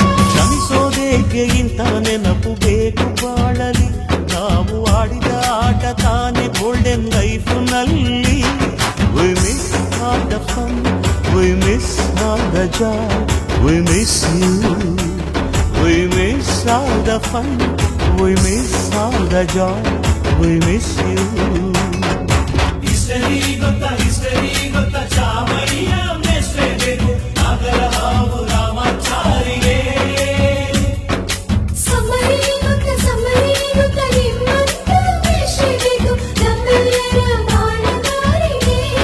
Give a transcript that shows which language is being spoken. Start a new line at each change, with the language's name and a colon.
Kannada: ಕ್ಷಮಿಸೋದೇಕೆ ಇಂಥ ನೆನಪು ಬೇಕು ಬಾಳಲಿ, ನಾವು ಆಡಿದ ಆಟ ತಾನೆ golden ಲೈಫ್ನಲ್ಲಿ.
English: We miss all the fun, we miss all the joy, we miss you. We miss all the fun, we miss all the joy, we miss you.
Kannada: History ಗೊತ್ತಾ ಚಾಮಯ್ಯ ಮೇಷ್ಟ್ರೆ ಬೇಕು ನಾಗರ ಹಾವು ರಾಮಾಚಾರಿಗೆ. ಸಮ್ಮರಿ ಗೊತ್ತ ನಿಮ್ಮಂತ ಮೇಷ್ಟ್ರೆ ಬೇಕು ನಮ್ಮೆಲ್ಲರ ಬಾಳಗಾರಿಗೆ.